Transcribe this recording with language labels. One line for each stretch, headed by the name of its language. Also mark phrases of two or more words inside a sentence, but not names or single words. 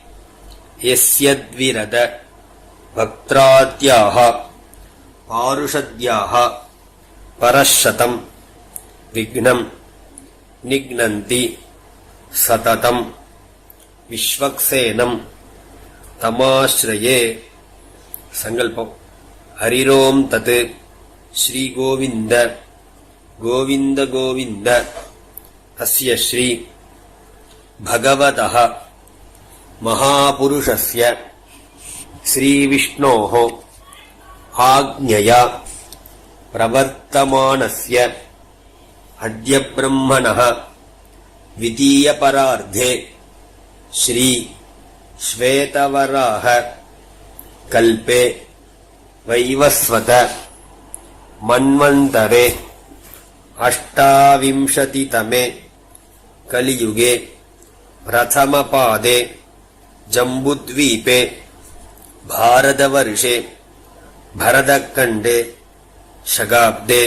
Sanskrit: यस्यद्विरद वक्त्राद्याः पारिषद्याः परश्शतम् विघ्नम् निघ्नन्ति सततम् विष्वक्सेनम् तमाश्रये. सङ्कल्पम्. हरिरोम् तत् श्री गोविन्द गोविन्द गोविन्द अस्य श्री பகவதः महापुरुषस्य श्रीविष्णोः आज्ञया प्रवर्तमानस्य अद्य ब्रह्मणः द्वितीयपरार्धे श्री श्वेतवराह कल्पे वैवस्वत मन्वन्तरे अष्टाविंशतितमे कलियुगे प्रथमपादे जम्बुद्वीपे भारतवर्षे भरतखण्डे शगाब्दे